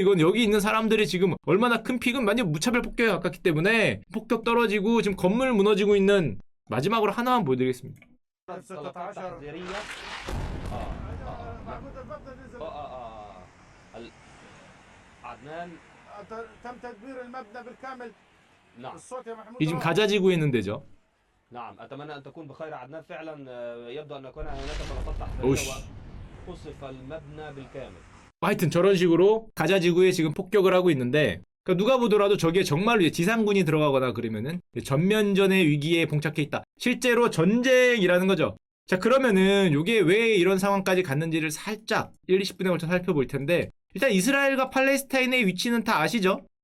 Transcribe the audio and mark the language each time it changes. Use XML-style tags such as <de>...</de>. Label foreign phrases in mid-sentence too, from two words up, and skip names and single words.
<ko>이건 여기 있는 사람들이 지금 얼마나 큰 피금, 완전 무차별 폭격에 가깝기 때문에 폭격 떨어지고 지금 건물 무너지고 있는. 마지막으로 하나만 보여드리겠습니다. 이 지금 가자지구에 있는 데죠.</ko> <ar>نعم أتمنى أن تكون بخير عدنان فعلا يبدو أن يكون هناك سقطات تحتية 오씨. وقصف المبنى بالكامل.</ar> <ko>하여튼 저런 식으로 가자지구에 지금 폭격을 하고 있는데, 그러니까 누가 보더라도 저기에 정말로 이제 지상군이 들어가거나 그러면은 전면전의 위기에 봉착해 있다. 실제로 전쟁이라는 거죠. 자, 그러면은 이게 왜 이런 상황까지 갔는지를 살짝 1, 20분에 걸쳐 살펴볼 텐데, 일단 이스라엘과 팔레스타인의 위치는 다 아시죠?</ko>